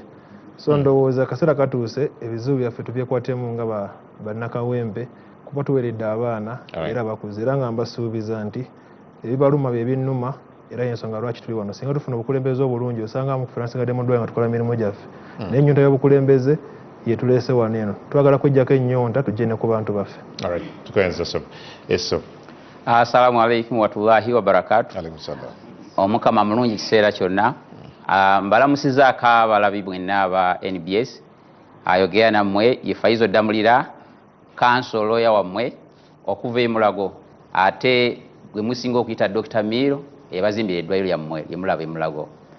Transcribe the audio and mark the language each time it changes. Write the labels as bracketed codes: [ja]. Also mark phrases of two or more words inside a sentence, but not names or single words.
[lg] So ndowooza kaseera katuuse ebizibu byaffe tubyekwatemu nga bannakawempe kuba tuweeredde abaana era bakuze, era nga mbasuubiza nti ebibaluma bye binnuma era y'ensonga lwaki tuli wano. Singa tufuna obukulembeze obulungi osanga mukufe nasigadde mu ddwaliro nga tukola mirimu gyaffe. Naye ennyonta y'obukulembeze yetuleese wano eno. Twagala kweggyako ennyonta tujje ne ku bantu baffe. Tukwenza Ssebo. [ar] السلام عليكم ورحمة الله وبركاته. عليكم السلام. [lg] Omukama mulungi kiseera kyonna. Mbalamusizaako abalabi mwenna aba NBS. Ayogera nammwe ye Faizo Damulira, kansolo ya wammwe okuva e Mulago. Ate gwe musinga okuyita Dr. Miro eyabazimbira eddwaliro lyammwe lye mulaba e Mulago.